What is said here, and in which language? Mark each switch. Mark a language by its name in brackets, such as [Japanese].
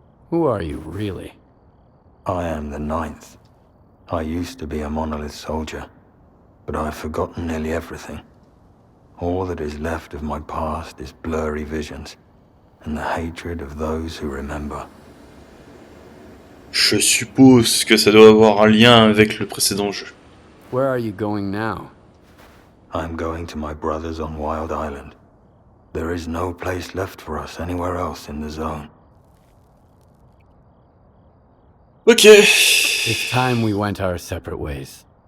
[English] Who are you, really? I am the Ninth. I used to be a monolith soldier, but I've forgotten nearly everything. All that is left of my past is blurry visions, and the hatred of those who remember. [French] Je suppose que ça doit avoir un lien avec le précédent jeu. [English] Where are you going now? I'm going to my brothers on Wild Island. There is no place left for us anywhere else in the zone. Ok. It's time we went our separate ways.